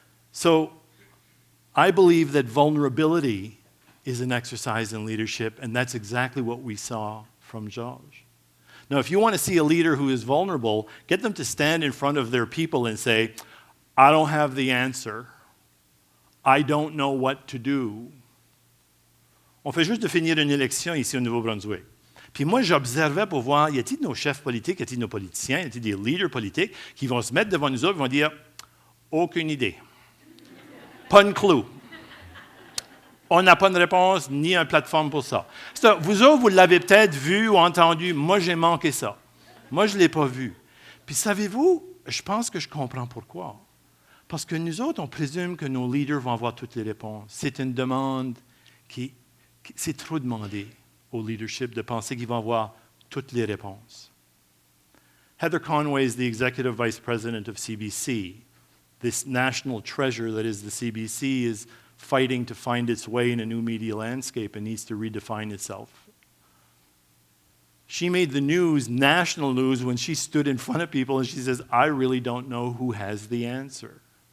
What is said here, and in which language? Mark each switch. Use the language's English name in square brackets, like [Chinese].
[English] So, I believe that vulnerability is an exercise in leadership, and that's exactly what we saw from Georges. Now, if you want to see a leader who is vulnerable, get them to stand in front of their people and say, I don't have the answer. I don't know what to do. [French] On fait juste de finir une élection ici au Nouveau-Brunswick. Puis moi, j'observais pour voir, y a-t-il de nos chefs politiques, y a-t-il de nos politiciens, y a-t-il des leaders politiques qui vont se mettre devant nous autres et vont dire, aucune idée. Pas une clou. On n'a pas de réponse ni une plateforme pour ça. Vous autres, vous l'avez peut-être vu ou entendu. Moi, j'ai manqué ça. Moi, je ne l'ai pas vu. Puis savez-vous, je pense que je comprends pourquoi. Parce que nous autres, on présume que nos leaders vont avoir toutes les réponses. C'est une demande c'est trop demandé au leadership de penser qu'ils vont avoir toutes les réponses. [English] Heather Conway is the executive vice president of CBC. This national treasure that is the CBC is fighting to find its way in a new media landscape and needs to redefine itself. She made the news, national news, when she stood in front of people and she says, I really don't know who has the answer.